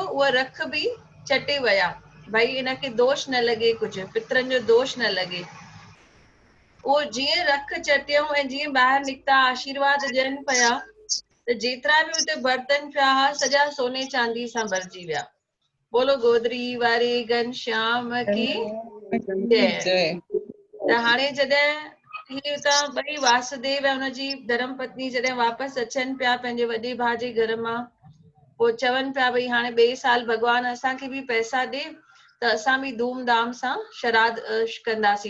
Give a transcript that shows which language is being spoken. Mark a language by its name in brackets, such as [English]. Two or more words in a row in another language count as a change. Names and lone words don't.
[Sindhi] उहा रख बि चटे विया, भई इनखे दोष न लॻे, कुझु पित्रनि जो दोष न लॻे। उहो जीअं रख चटियूं ऐं जीअं ॿाहिरि निकिता आशीर्वाद ॾियनि पिया, त जेतिरा बि हुते बर्तन पिया हुआ सॼा सोने चांदी सां भरिजी विया। [Hindi] बोलो गोदरी वारे घनश्याम की जय। [Sindhi] त हाणे जॾहिं ही उतां ॿई वासुदेव ऐं हुनजी धर्म पत्नी जॾहिं वापसि अचनि पिया पंहिंजे वॾे भाउ जे घर मां, पोइ चवनि पिया भई हाणे ॿिए साल भॻवानु असांखे बि पैसा ॾे त असां बि धूमधाम सां श्राद्ध कंदासीं।